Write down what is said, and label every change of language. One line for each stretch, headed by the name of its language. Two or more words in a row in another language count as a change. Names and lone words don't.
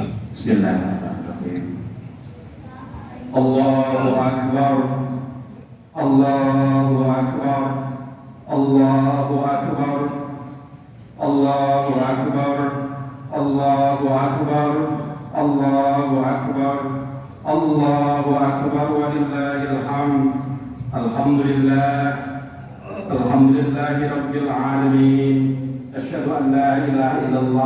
Arabic: بسم الله الرحمن الرحيم. الله أكبر، الله أكبر، الله أكبر، الله أكبر، الله أكبر، الله أكبر، الله أكبر, ولله الحمد. الحمد لله، الحمد لله رب العالمين. أشهد أن لا إله إلا الله